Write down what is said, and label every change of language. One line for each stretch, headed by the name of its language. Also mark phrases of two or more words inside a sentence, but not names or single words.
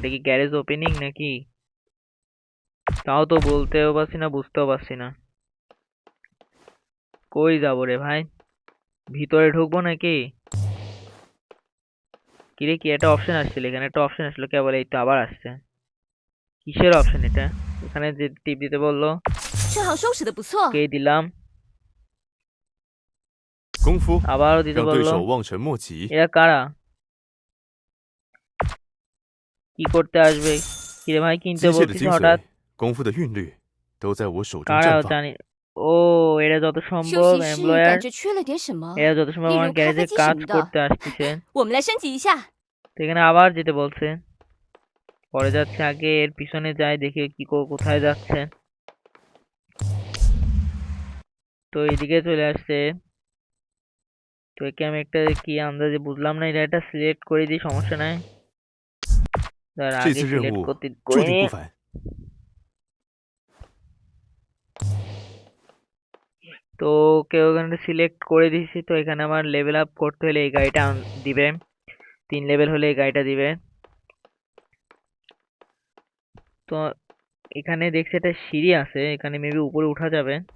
Bangla: এটা কি
English: garage opening
Bangla: নাকি, তাও তো বলতেও পারছি না, বুঝতেও পারছি না। কই যাবো রে ভাই, ভিতরে ঢুকবো নাকি? কিরে, কি একটা অপশন আসছিল, এখানে একটা অপশন আসলো কেবল, এই তো আবার আসছে। কিসের অপশন এটা? এখানে যে টিপ দিতে বললো,
Chinese: 正好收拾的不错。
Bangla: কে দিলাম।
Chinese: 功夫
Bangla: আবারও দিতে
Chinese: 让对
Bangla: বললো।
Chinese: 手望尘莫及。
Bangla: এরা কারা, কি করতে আসবে? কিরে ভাই, কিনতে
Chinese: 机械的
Bangla: বলছিস
Chinese: 精
Bangla: হঠাৎ?
Chinese: 髓，功夫的韵律，都在我手中
Bangla: কারা
Chinese: 绽放。
Bangla: জানি। ও, এরা যত
Chinese: 休
Bangla: সম্ভব
Chinese: 息室
Bangla: এমপ্লয়ার,
Chinese: 感觉缺了点什么，
Bangla: এরা যত সম্ভব
Chinese: 例
Bangla: আমার
Chinese: 如咖啡
Bangla: গ্যারেজে
Chinese: 机什
Bangla: কাজ
Chinese: 么的。
Bangla: করতে আসতেছে।
Chinese: 我们来升级一下。
Bangla: তো এখানে আবার যেতে বলছে, পরে যাচ্ছে, আগে এর পিছনে যাই দেখি কি কোথায় যাচ্ছে। তো এইদিকে চলে আসছে। তো একে আমি একটা কি আন্দাজে বুঝলাম না, এটা একটা সিলেক্ট করে দিই, সমস্যা নাই। তার
Chinese: 这
Bangla: আগে
Chinese: 次任
Bangla: সিলেক্ট
Chinese: 务
Bangla: করতে
Chinese: 注
Bangla: করে
Chinese: 定
Bangla: নি।
Chinese: 不凡。
Bangla: তো কেউ ওখানে সিলেক্ট করে দিয়েছি। তো এখানে আমার
English: level up
Bangla: করতে হলে এই গাড়িটা দিবে, 3 লেভেল হলে এই গাড়িটা দিবে। তো এখানে দেখছি একটা সিঁড়ি আছে, এখানে মেবি উপরে উঠা যাবে।